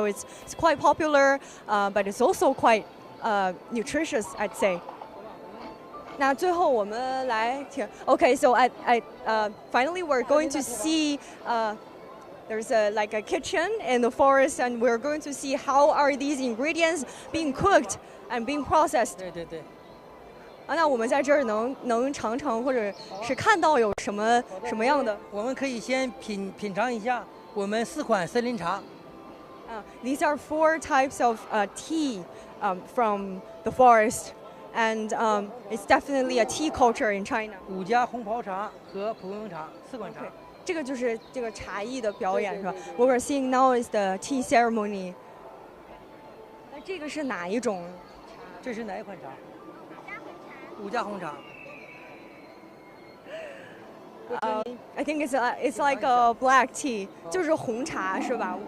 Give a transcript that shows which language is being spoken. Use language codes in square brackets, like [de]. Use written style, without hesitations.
[en] So it's quite popular, but it's also quite nutritious, I'd say. [zh] 那最后我们来听 [en] Okay, so finally we're going to see there's like a kitchen in the forest, and we're going to see how are these ingredients being cooked and being processed. [zh] 对。那我们在这儿能尝尝，或者是看到有什么样的？我们可以先品尝一下我们4款森林茶。 [en] These are 4 types of tea from the forest. And it's definitely a tea culture in China. [zh] 5家红袍茶和蒲公英茶4款茶。这个就是这个茶艺的表演是吧？ [en] What we're seeing now is the tea ceremony. [zh] 那这个是哪一种茶？这是哪一款茶？5家红茶。 [en] I think it's like a black tea， [zh] 就是红茶是吧